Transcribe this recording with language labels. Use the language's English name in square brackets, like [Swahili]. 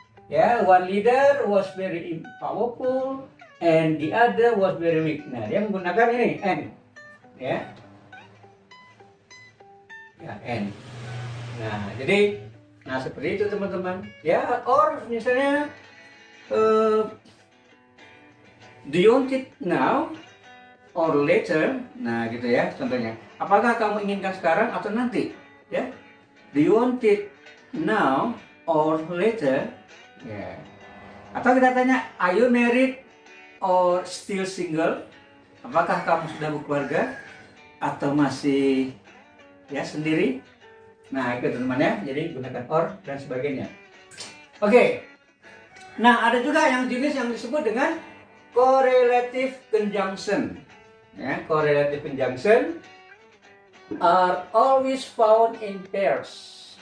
[English] Ya, one leader was very powerful and the other was very weak. [Indonesian] Nah, dia menggunakan ini and, ya. Ya, and. Nah, jadi, seperti itu teman-teman. [English] Ya, or misalnya, do you want it now or later? [Indonesian] Nah, gitu, ya, contohnya. Apakah kamu inginkan sekarang atau nanti? [English] Ya, do you want it now or later? Ya. [Indonesian] Atau kita tanya, [English] are you married or still single? [Indonesian] Apakah kamu sudah berkeluarga atau masih, ya, sendiri? Nah, itu teman-teman, ya. Jadi gunakan or dan sebagainya. Oke. Nah, ada juga yang jenis yang disebut dengan correlative conjunction. [English] Ya, correlative conjunction are always found in pairs.